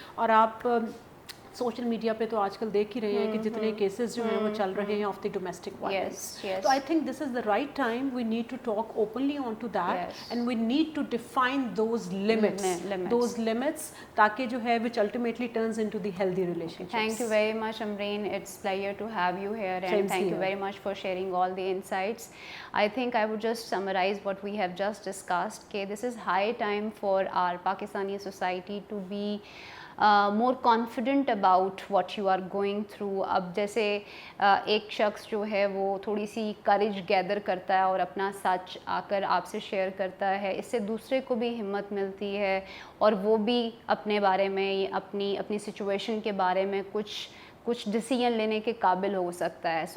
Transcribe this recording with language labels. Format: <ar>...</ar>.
<ur>اور آپ social media پہ تو آج کل دیکھ ہی رہے ہیں کہ جتنے کیسز جو ہیں وہ چل رہے ہیں</ur> <en>Of the domestic violence. تو I think this is the right time, we need to talk openly on to that, and we need to define those limits</en> <ur>تاکہ جو ہے</ur> <en>which ultimately turns into the healthy relationships. Thank you very much, Amreen. It's pleasure to have you here, and thank you very much for sharing all the insights. I think I would just summarize what we have just discussed. Okay, this is high time for our Pakistani society to be more confident about what you are going through.</en> <ur>اب جیسے ایک شخص جو ہے وہ تھوڑی سی courage گیدر کرتا ہے اور اپنا سچ آ کر آپ سے شیئر کرتا ہے, اس سے دوسرے کو بھی ہمت ملتی ہے اور وہ بھی اپنے بارے میں اپنی سچویشن کے بارے میں کچھ ڈیسیژن لینے کے قابل ہو سکتا ہے.</ur>